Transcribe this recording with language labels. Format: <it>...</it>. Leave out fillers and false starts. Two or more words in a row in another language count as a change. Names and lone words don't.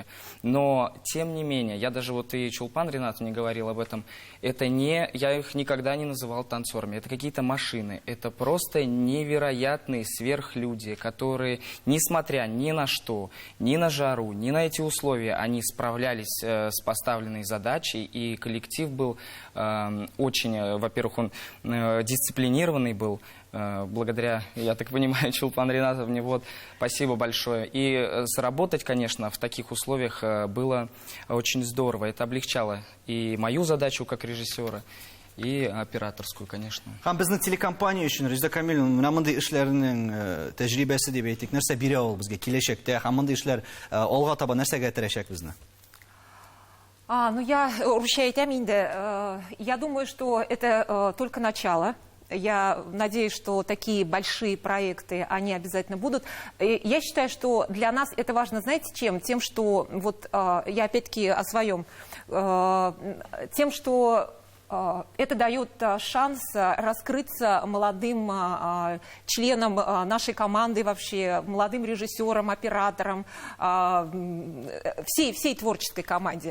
<ru>Но, тем не менее, я даже вот и Чулпан Ринат мне говорил об этом, это не, я их никогда не называл танцорами, это какие-то машины, это просто невероятные сверхлюди, которые, несмотря ни на что, ни на жару, ни на эти условия, они справлялись с поставленной задачей, и коллектив был очень, во-первых, он дисциплинированный был, благодаря, я так понимаю, Чулпан Ринатовне, вот, спасибо большое. И сработать, конечно, в таких условиях было очень здорово. Это облегчало и мою задачу как режиссера, и операторскую, конечно.</ru> <tt>Һәм безнең телекомпания өчен Резеда Камил менә мондый эшләрнең тәҗрибәсе дип әйтик, нәрсә бирә ул безгә киләчәктә, һәм мондый эшләр алга таба нәрсәгә терәшәк безне?</tt> <ru>Ну я ручаюсь инде. Я думаю, что это только начало. Я надеюсь, что такие большие проекты, они обязательно будут. И я считаю, что для нас это важно, знаете, чем? Тем, что, вот я опять-таки о своем, тем, что это дает шанс раскрыться молодым членам нашей команды, вообще молодым режиссерам, операторам, всей творческой команде.</ru>